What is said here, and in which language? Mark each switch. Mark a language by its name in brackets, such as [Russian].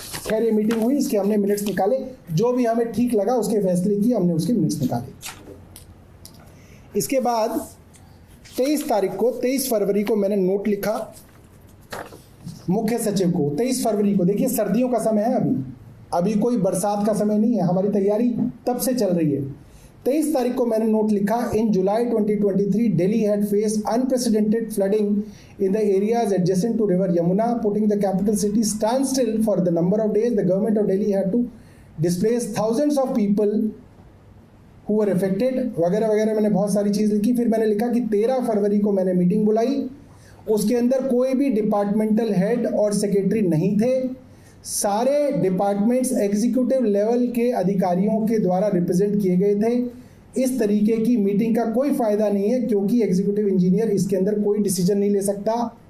[Hindi] खैर ये मीटिंग हुई, इसके हमने मिनट्स निकाले, जो भी हमें ठीक लगा उसके फैसले किए, हमने उसके मिनट्स निकाले। इसके बाद 23 फरवरी को मैंने नोट लिखा मुख्य सचिव को। 23 फरवरी को, देखिए सर्दियों का समय है, अभी कोई बरसात का समय नहीं है, हमारी तैयारी तब से चल रही है। 23 तारीख को मैंने नोट लिखा, [English] In July 2023 Delhi had faced unprecedented flooding in the areas adjacent to river Yamuna, putting the capital city standstill for the number of days. The government of Delhi had to displace thousands of people who were affected, [Hindi] वगैरह वगैरह। मैंने बहुत सारी चीज़ लिखी। फिर मैंने लिखा कि 13 फरवरी को मैंने मीटिंग बुलाई, उसके अंदर कोई भी डिपार्टमेंटल हेड और सेक्रेटरी नहीं थे। सारे डिपार्टमेंट्स एग्जीक्यूटिव लेवल के अधिकारियों के द्वारा रिप्रेजेंट किए गए थे। इस तरीके की मीटिंग का कोई फ़ायदा नहीं है, क्योंकि एग्जीक्यूटिव इंजीनियर इसके अंदर कोई डिसीजन नहीं ले सकता।